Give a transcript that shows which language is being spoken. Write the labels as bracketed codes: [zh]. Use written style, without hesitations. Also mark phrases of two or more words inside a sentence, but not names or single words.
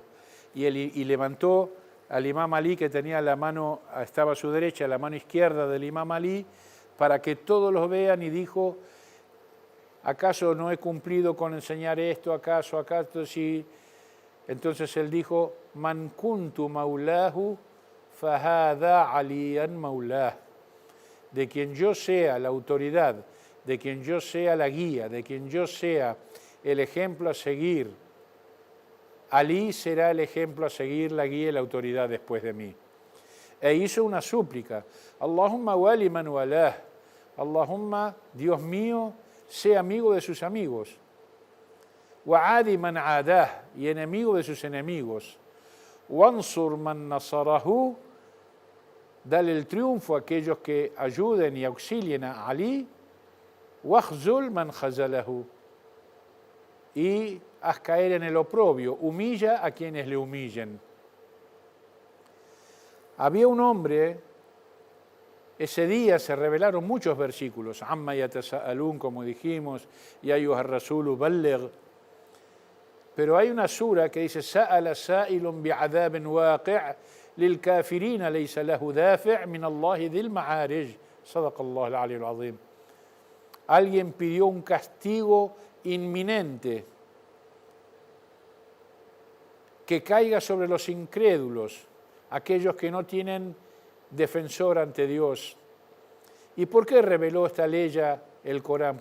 [es] Y levantó al Imam Ali, que tenía la mano, estaba a su derecha, la mano izquierda del Imam Ali, para que todos lo vean, y dijo, ¿acaso no he cumplido con enseñar esto? ¿Acaso sí? Entonces él dijo, [ar] من كنت مولاه فهذا علي مولاه. [es] De quien yo sea la autoridad, de quien yo sea la guía, de quien yo sea el ejemplo a seguir, Ali será el ejemplo a seguir, la guía y la autoridad después de mí. E hizo una súplica, [ar] اللهم وال من والاه، اللهم, [es] Dios mío, sé amigo de sus amigos. [ar] وعادي من عاداه, [es] y enemigo de sus enemigos. [ar] وانصر من نصره, [es] dale el triunfo a aquellos que ayuden y auxilien a Ali. [ar] واخذل من خذله, [es] y haz caer en el oprobio, humilla a quienes le humillen. Había un hombre, ese día se revelaron muchos versículos, [ar] عم يتساءلون, [es] como dijimos, [ar] يا أيها الرسول بلغ, [es] pero hay una sura que dice, [ar] سأل سائل بعذاب واقع للكافرين ليس له دافع من الله ذي المعارج. صدق الله العلي العظيم. [es] Alguien pidió un castigo inminente que caiga sobre los incrédulos, aquellos que no tienen defensor ante Dios. ¿Y por qué reveló esta ley el Corán?